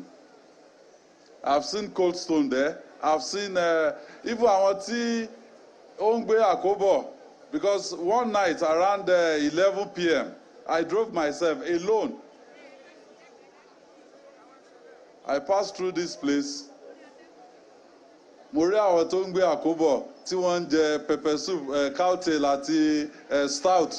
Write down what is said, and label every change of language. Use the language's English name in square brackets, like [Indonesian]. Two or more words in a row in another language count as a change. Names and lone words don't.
[English] I've seen Cold Stone there. I've seen even [Yoruba] Awati Ongbe Akobo, [English] because one night around 11 p.m., I drove myself alone. I passed through this place. [Yoruba] Mo rí àwọn tó ń gbé Àkóbọ̀ tí wọ́n ń jẹ [English] pepper soup, [Yoruba] cowtail àti stout.